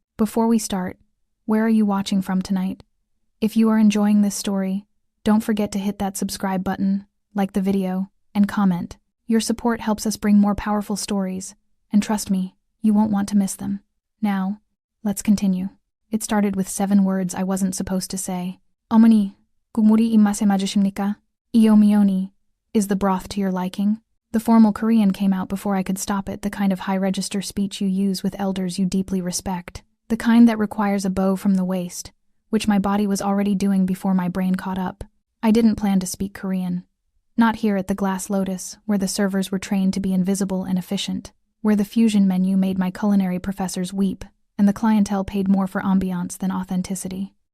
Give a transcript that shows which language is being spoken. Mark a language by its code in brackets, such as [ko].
[en] Before we start, where are you watching from tonight? If you are enjoying this story, don't forget to hit that subscribe button, like the video, and comment. Your support helps us bring more powerful stories, and trust me, you won't want to miss them. Now, let's continue. It started with 7 words I wasn't supposed to say. [ko] "어머니, 국물이 입맛에 맞으십니까? [en] 이요미요니, is the broth to your liking?" The formal Korean came out before I could stop it, the kind of high-register speech you use with elders you deeply respect. The kind that requires a bow from the waist, which my body was already doing before my brain caught up. I didn't plan to speak Korean. Not here at the Glass Lotus, where the servers were trained to be invisible and efficient, where the fusion menu made my culinary professors weep, and the clientele paid more for ambiance than authenticity.